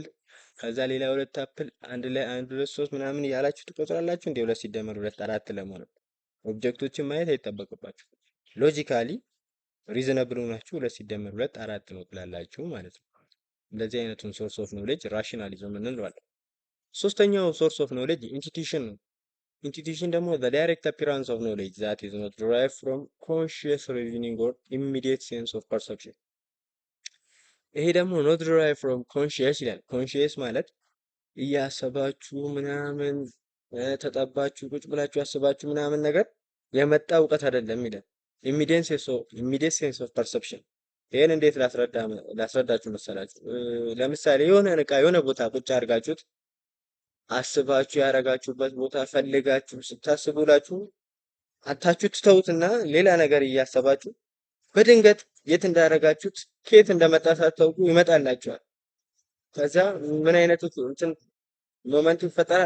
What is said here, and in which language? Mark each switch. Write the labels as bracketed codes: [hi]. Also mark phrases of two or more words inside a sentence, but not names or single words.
[am] ከዛ ሌላ 2 አፕል አንድ ላይ 1 2 3 ምናምን እያላችሁ ትቆጥራላችሁ። እንደ 2 ሲደመር 2 4 ለመሆኑ ኦብጀክቶችን ማየት አይጠበቅባችሁ። [en] logically reasonable [am] ሆናችሁ 2 ሲደመር 2 4 ነው ትላላችሁ ማለት ነው። እንደዚህ አይነቱን [en] source of knowledge [am] ራሽናሊዝም እንለዋለን። ሶስተኛው [en] source of knowledge [am] ኢንቱዊሽን ነው። ኢንቱዊሽን ደግሞ [en] the direct appearance of knowledge that is not derived from conscious reasoning or immediate sense of perception። [am] ይሄ ደግሞ [en] not derived from conscious [am] ይላል። ኮንሺየስ ማለት እያሰባችሁ ምናምን ተጠባችሁ ቁጭ ብላችሁ ያስባችሁ ምናምን ነገር የመጣ እውቀት አይደለም ይላል። [en] immediate sense of perception። [am] ይሄን እንዴት ላስረዳችሁ መሰላችሁ? ለምሳሌ የሆነ እቃ የሆነ ቦታ ቁጭ አድርጋችሁት አስባችሁ ያረጋችሁበት ቦታ ፈልጋችሁ ስታስቡላችሁ አታችሁ ትተውትና ሌላ ነገር እያሰባችሁ በድንገት የት እንዳረጋችሁት ከየት እንደመጣ ሳታውቁ ይመጣላችኋል። ከዛ ምን አይነት እንትን ሞመንት ይፈጠራል?